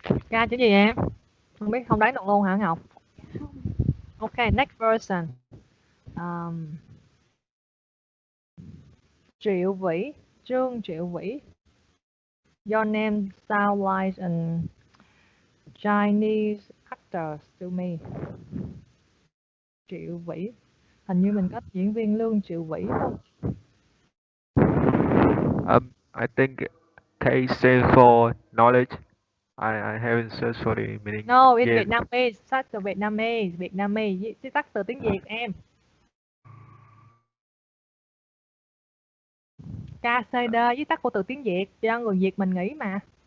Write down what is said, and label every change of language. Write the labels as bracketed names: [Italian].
[Vietnamese] K chữ gì em? Không biết, không đoán được luôn hả Ngọc? [English] Ok, next person. [Vietnamese] Triệu Vĩ, Trương Triệu Vĩ. [English] Your name sound like an Chinese actor to me. [Vietnamese] Triệu Vĩ. Hình như mình có diễn viên Lương Triệu Vĩ không? [English] I think K stands for knowledge. I haven't searched for the meaning. No, in yet. [Vietnamese] Vietnamese, [English] such a Vietnamese, [Vietnamese] viết tắt từ tiếng Việt em. KCD viết tắt của từ tiếng Việt, cho người Việt mình nghĩ mà.